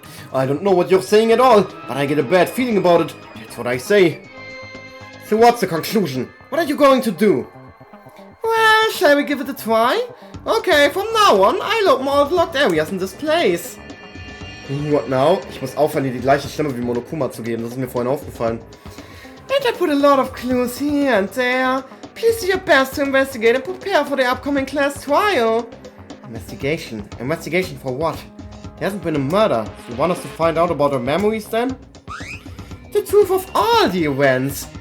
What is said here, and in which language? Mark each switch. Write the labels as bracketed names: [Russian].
[English] I don't know what you're saying at all, but I get a bad feeling about it. That's what I say. So what's the conclusion? What are you going to do? Well, shall we give it a try? Okay, from now on, I'll open all the locked areas in this place. What now? [German] Ich muss aufhören, die gleiche Stimme wie Monokuma zu geben. Das ist mir vorhin aufgefallen. [English] And I put a lot of clues here and there. Please do your best to investigate and prepare for the upcoming class trial. Investigation? Investigation for what? There hasn't been a murder. You want us to find out about our memories then? The truth of all the events.